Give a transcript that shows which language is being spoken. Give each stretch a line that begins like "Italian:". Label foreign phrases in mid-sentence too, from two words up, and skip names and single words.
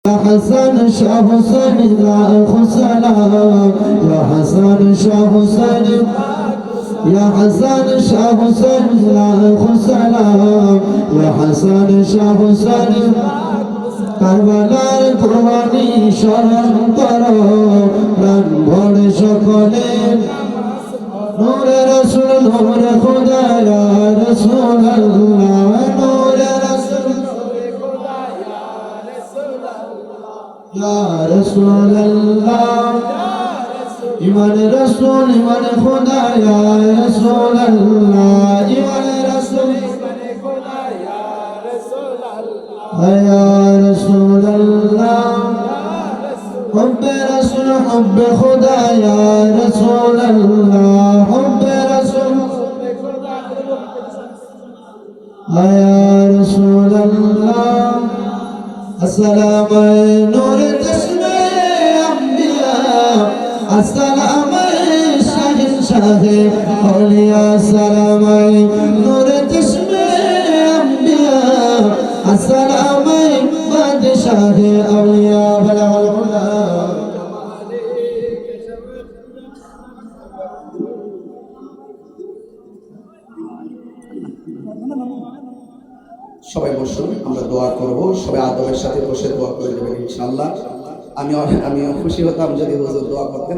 Urdu: حسن شاه حسين لاکھ سلام یا حسن شاہ حسین یا حسن شاہ حسین لاکھ سلام یا حسن شاہ حسین কারবালার
Bangla: কুরবানি স্মরণ করো প্রাণ ভরে সকলে
Urdu: نور رسول نور خدا یا رسول اللہ نور رسول نور خدا یا رسول اللہ یا رسول اللہ ایمان رسول ایمان خدا یا رسول اللہ ایمان رسول ایمان خدا یا رسول اللہ یا رسول اللہ حب رسول حب خدا یا رسول اللہ حب رسول یا رسول اللہ السلام نور چشم انبیاء السلام شہنشاہ اولیاء السلام نور چشم انبیاء السلام بادشاہ اولیاء
Arabic: بلغ العلا
Bangla: সবাই বসুন, আমরা দোয়া করব। সবাই আদবের সাথে বসে দোয়া করে দেবেন ইনশাআল্লাহ। আমি খুশি হতাম যদি হুজুর দোয়া করতেন।